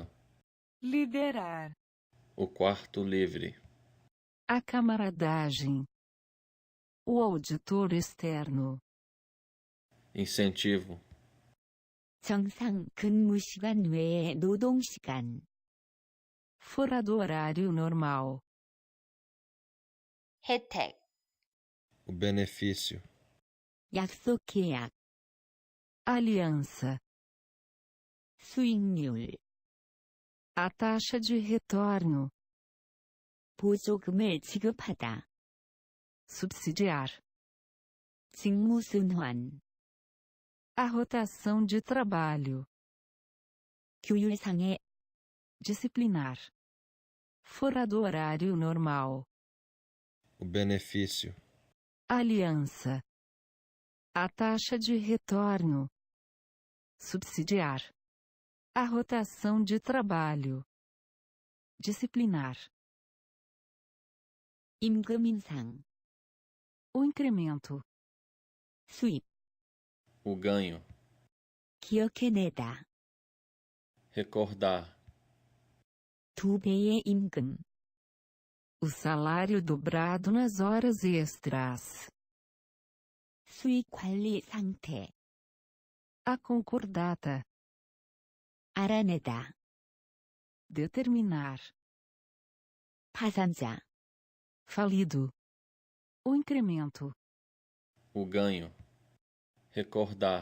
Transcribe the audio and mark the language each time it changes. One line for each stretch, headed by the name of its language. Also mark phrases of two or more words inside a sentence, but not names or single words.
Portuguese: Liderar. o quarto livre, A camaradagem. O auditor externo. incentivo,
Korean: 정상 근무 시간 외의 노동 시간,
Portuguese: Fora do horário normal.
Korean: 혜택,
Portuguese: o benefício,
Korean: 약속 계약,
Portuguese: Aliança.
Korean: 수익률,
Portuguese: A taxa de retorno.
Korean: 보조금을 지급하다,
Portuguese: Subsidiar.
Korean: 직무순환,
Portuguese: A rotação de trabalho.
Korean: 규율상의
Portuguese: Disciplinar. Fora do horário normal. o benefício, Aliança. A taxa de retorno. Subsidiar. A rotação de trabalho. Disciplinar.
Korean: 임금 인상,
Portuguese: O incremento.
Korean: 수입,
Portuguese: o ganho,
Korean: 기억해내다,
Portuguese: recordar,
Korean: 2배의 임금,
Portuguese: O salário dobrado nas horas extras.
Korean: 수익 관리 상태,
Portuguese: A concordata.
Korean: 알아내다,
Portuguese: Determinar.
Korean: 파산자,
Portuguese: Falido. O incremento. o ganho, recordar,